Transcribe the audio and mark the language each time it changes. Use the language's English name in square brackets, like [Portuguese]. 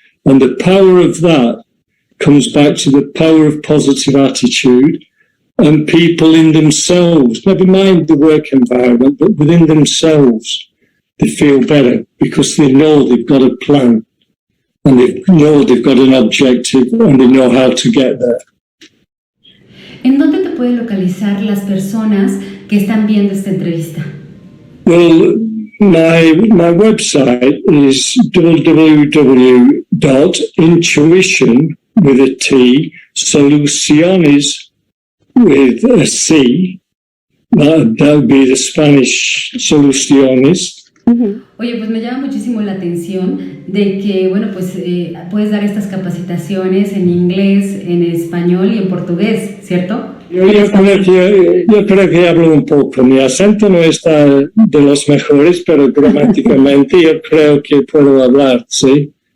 [English] And the power of that comes back to the power of positive attitude, and people in themselves, never mind the work environment, but within themselves, they feel better because they know they've got a plan and they know they've got an objective and they know how to get there. [Spanish] ¿En dónde te pueden localizar las personas que están viendo esta entrevista? [English] Well, my website is www.intuition with a T, soluciones with a C. That would be the Spanish soluciones. [Spanish] Oye, pues me llama muchísimo la atención de que, bueno, pues puedes dar estas capacitaciones en inglés, en español y en portugués, ¿cierto? Yo creo que hablo un poco. Mi acento no está de los mejores, pero gramáticamente yo creo que puedo hablar, ¿sí?